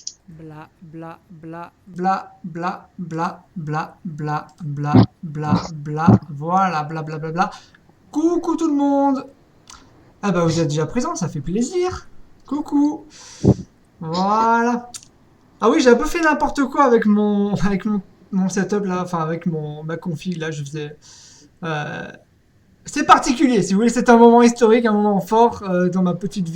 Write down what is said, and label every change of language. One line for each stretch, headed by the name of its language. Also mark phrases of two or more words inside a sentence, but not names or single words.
French: Bla bla bla bla bla bla bla bla bla bla bla. Voilà, bla bla bla bla. Coucou tout le monde. Ah bah vous êtes déjà présents, ça fait plaisir. Coucou. Voilà. Ah oui, j'ai un peu fait n'importe quoi avec mon setup là, enfin avec ma config là, je faisais. euh, C'est particulier, si vous voulez, c'est un moment historique, un moment fort dans ma petite vie.